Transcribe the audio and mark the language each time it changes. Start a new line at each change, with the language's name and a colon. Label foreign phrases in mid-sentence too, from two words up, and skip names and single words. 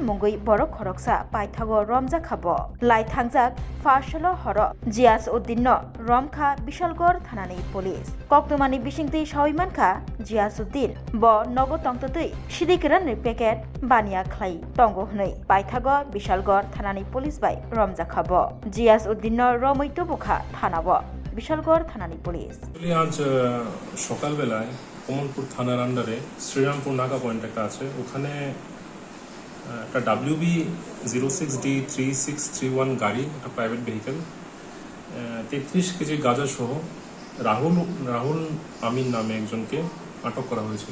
Kok Borok: mungoi borok khoroksa paithago romja khabo lai thangjak farsalo horo jias uddin no romkha bishalgor thanani police koktumani bisingti sawimankha jias uddin bo nogo tongtotei sidikran ni packet bania khlai tongo hnoi paithago bishalgor thanani police bai romja khabo jias uddin no romoi tobukha thanabo বিশালগড় থানানি পুলিশ
Bangla: আজ সকালবেলায় কমলপুর থানার আন্ডারে শ্রীরামপুর নাকা পয়েন্ট একটা আছে ওখানে একটা WB06D3631 গাড়ি একটা
English: private vehicle
Bangla: 33 কেজি গাঁজা সহ রাহুল আমিন নামে একজনকে আটক করা হয়েছিল